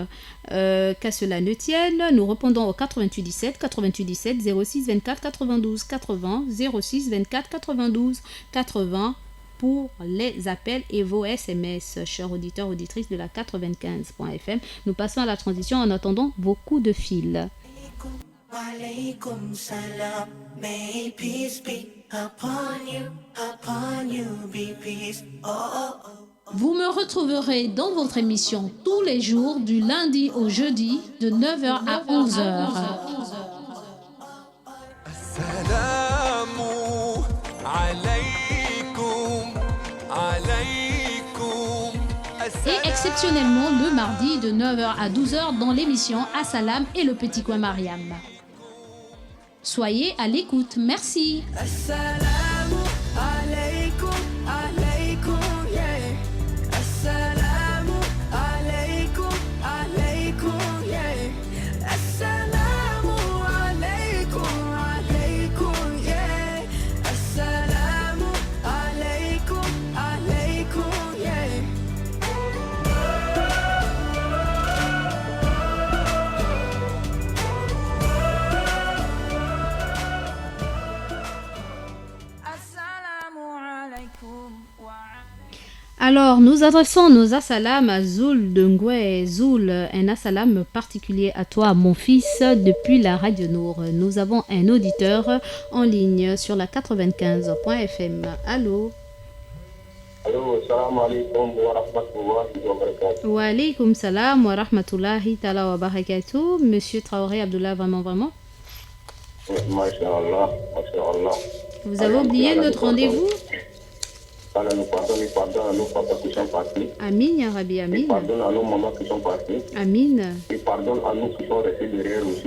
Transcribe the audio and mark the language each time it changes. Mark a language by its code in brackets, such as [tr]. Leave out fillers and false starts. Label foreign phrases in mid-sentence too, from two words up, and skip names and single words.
[fr] Qu'à cela ne tienne, nous répondons au 88 17 06 24 92 80 06 24 92 80 pour les appels et vos SMS, chers auditeurs, auditrices de la 95.fm. Nous passons à la transition en attendant vos coups de fil. [ar] وعليكم السلام, [en] may peace be upon you, be peace. Oh, oh, oh. [fr] Vous me retrouverez dans votre émission tous les jours du lundi au jeudi de 9h à 11h. Et exceptionnellement le mardi de 9h à 12h dans l'émission Assalam et le petit coin Mariam. Soyez à l'écoute, merci. [ar] السلام عليكم، عليكم, yeah. السلام عليكم، عليكم, yeah. السلام عليكم، عليكم, yeah. السلام عليكم، عليكم, yeah. [fr] Alors, nous adressons nos assalams à Zoul de Ngoué. Zoul, un assalam particulier à toi, mon fils, depuis la Radio Nour. Nous avons un auditeur en ligne sur la 95.fm. Allô? Allô, [ar] سلام عليكم ورحمة الله وبركاته. وعليكم السلام ورحمة الله تعالى وبركاته. [fr] Monsieur Traoré Abdullah, vraiment? [ar] ما شاء الله، ما شاء الله. [fr] Vous avez oublié notre rendez-vous? Allah nous pardonne à nos papas qui sont partis. [ar] آمين، يا ربي، آمين. [fr] Pardonne à nos mamans qui sont partis. [ar] Amin. [fr] Et pardonne à nous qui sont restés derrière aussi.